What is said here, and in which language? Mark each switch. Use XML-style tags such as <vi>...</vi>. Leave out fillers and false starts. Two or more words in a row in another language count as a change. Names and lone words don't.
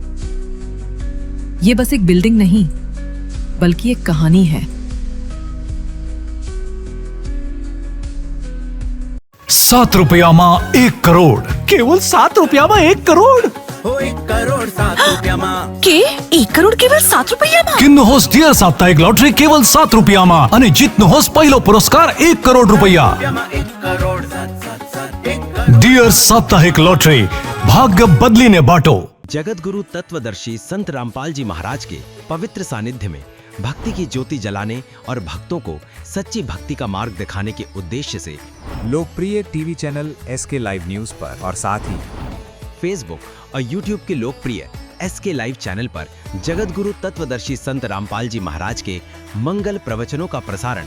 <hi>ये बस एक बिल्डिंग नहीं, बल्कि एक कहानी है। ₹7 1 करोड़ केवल ₹7 1 करोड़ ₹1 करोड़ के 1 करोड़ केवल ₹7</hi> <ne>किन्नुहोस् डियर साप्ताहिक लटरी केवल ₹7 अनि जित्नुहोस् पहिलो पुरस्कार ₹1 करोड़। डियर साप्ताहिक लटरी, भाग्य बदलिने बाटो।</ne> <hi>जगत गुरु तत्वदर्शी संत रामपाल जी महाराज के पवित्र सानिध्य में भक्ति की ज्योति जलाने और भक्तों को सच्ची भक्ति का मार्ग दिखाने के उद्देश्य से लोकप्रिय टीवी चैनल SK लाइव न्यूज पर और साथ ही फेसबुक और यूट्यूब के लोकप्रिय SK लाइव चैनल पर जगत गुरु तत्वदर्शी संत रामपाल जी महाराज के मंगल प्रवचनों का प्रसारण</hi>